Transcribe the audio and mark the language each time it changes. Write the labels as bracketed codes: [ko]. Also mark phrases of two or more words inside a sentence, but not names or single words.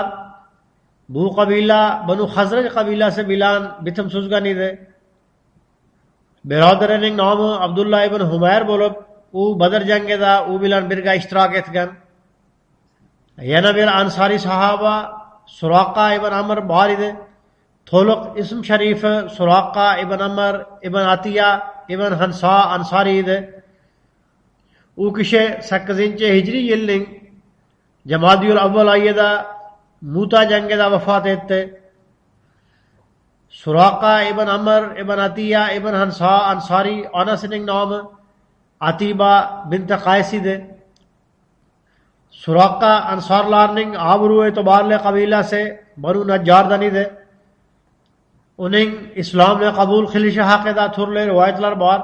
[uz] Bu qabila Banu Khazraj qabilasi bilan bitim tuzgan edi. Birodarining nomi Abdullah ibn Humayr bo'lib, u Badr jangida u bilan birga ishtirok etgan. Yana bir ansari sahoba Suraqa ibn Amr bor edi. To'liq ism sharifi Suraqa ibn Amr ibn Atiya ibn Hansa ansari edi. U kishi 8-hijriy yilning Jamadiyul Avval oyida Muta jangida vafot etdi. Suraqa ibn Amr ibn Atiya ibn Hansa ansari onasining nomi Atiba bint Qays edi. Suraqa ansorlarning obro' e'tiborli qabilasi Banu Najjardan edi. Uning islomni qabul qilishi haqida turli rivoyatlar bor.